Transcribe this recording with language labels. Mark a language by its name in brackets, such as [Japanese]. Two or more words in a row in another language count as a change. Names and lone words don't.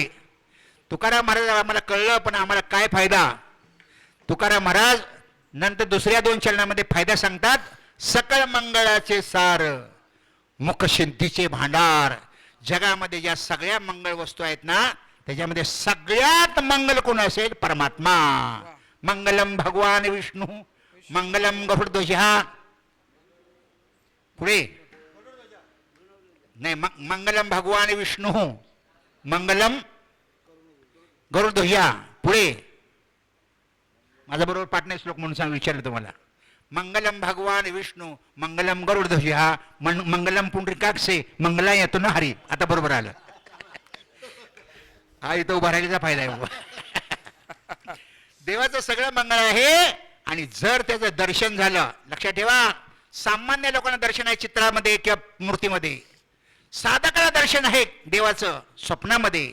[Marathi] तुकाराम महाराज आम्हाला कळलं पण आम्हाला काय फायदा. तुकाराम महाराज नंतर दुसऱ्या 2 चरणामध्ये फायदा सांगतात. सकळ मंगळाचे सार मुख सिद्धीचे भांडार. जगामध्ये ज्या सगळ्या मंगळ वस्तू आहेत ना त्याच्यामध्ये सगळ्यात मंगल कोण असेल परमात्मा. [Sanskrit] मंगलम भगवान विष्णू मंगलम गरुडध्वज. पुढे नाही मंगलम भगवान विष्णू मंगलम गरुडध्वज. [Marathi] पुढे माझा बरोबर पाठ नाही श्लोक म्हणून सांग विचारलं तुम्हाला. [Sanskrit] मंगलम भगवान विष्णू मंगलम गरुडध्वज मंगलम पुंडरीकाक्षे मंगला येतो ना हरी. [Marathi] आता बरोबर आलं. हा इथं उभा राहिल्याचा फायदा आहे. देवाचं सगळं मंगळ आहे आणि जर त्याचं दर्शन झालं लक्षात ठेवा सामान्य लोकांना दर्शन आहे चित्रामध्ये किंवा मूर्तीमध्ये. साधकाला दर्शन आहे देवाचं स्वप्नामध्ये.